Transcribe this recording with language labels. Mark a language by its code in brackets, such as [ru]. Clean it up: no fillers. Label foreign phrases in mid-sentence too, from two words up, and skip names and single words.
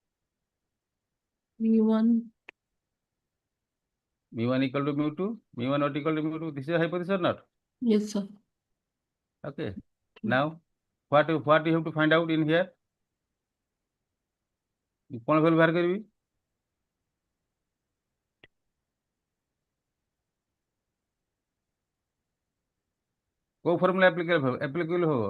[en] V1। μ1 equal to μ2, μ1 not equal to μ2. This is a hypothesis or not? Yes sir. Okay. Now what you have to find out in here? [hi] कौन value बाहर करबी? [or] କୋଉ ଫର୍ମୁଲା applicable ହବ?